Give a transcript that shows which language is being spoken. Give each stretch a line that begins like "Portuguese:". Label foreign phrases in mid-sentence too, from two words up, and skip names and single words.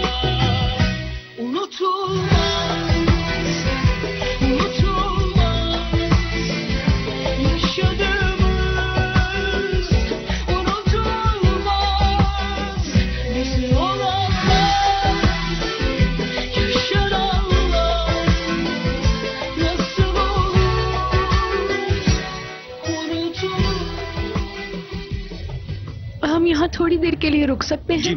Turkish: Unutulmaz, unutulmaz yaşadığımız, unutulmaz bizi olanlar, yaşananlar nasıl olur unutulmaz.
Hindi: हम यहाँ थोड़ी देर के लिए रुक सकते हैं?